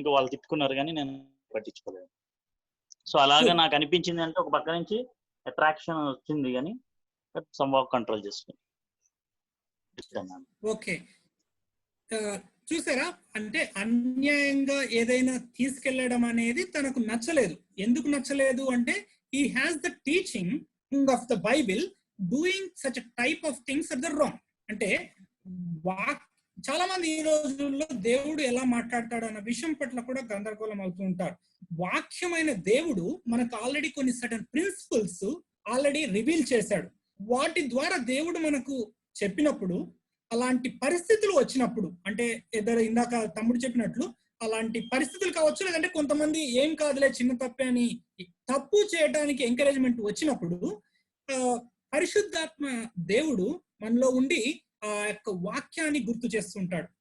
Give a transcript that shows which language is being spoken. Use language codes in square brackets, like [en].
[te] ఇంకా వాళ్ళు తిట్టుకున్నారు కానీ నేను పట్టించుకోలేదు. సో అలాగా నాకు అనిపించింది అంటే ఒక పక్క నుంచి అట్రాక్షన్ వచ్చింది కానీ సమ్ వాక్ కంట్రోల్ చేసుకున్నాను. ఓకే. చూసారా, అంటే అన్యాయంగా ఏదైనా తీసుకెళ్లడం అనేది తనకు నచ్చలేదు. ఎందుకు నచ్చలేదు అంటే [en] he has the teaching of the Bible, doing such a type of things are the wrong. [te] అంటే చాలా మంది ఈ రోజుల్లో దేవుడు ఎలా మాట్లాడతాడు అన్న విషయం పట్ల కూడా గందరగోళం అవుతూ ఉంటారు. వాక్యమైన దేవుడు మనకు ఆల్రెడీ కొన్ని సర్టన్ ప్రిన్సిపల్స్ ఆల్రెడీ రివీల్ చేశాడు. వాటి ద్వారా దేవుడు మనకు చెప్పినప్పుడు అలాంటి పరిస్థితులు వచ్చినప్పుడు, అంటే ఇందాక తమ్ముడు చెప్పినట్లు అలాంటి పరిస్థితులు కావచ్చు, లేదంటే కొంతమంది ఏం కాదులే చిన్న తప్పే అని తప్పు చేయడానికి ఎంకరేజ్మెంట్ వచ్చినప్పుడు పరిశుద్ధాత్మ దేవుడు మనలో ఉండి ఆ యొక్క వాక్యాన్ని గుర్తు చేస్తుంటాడు.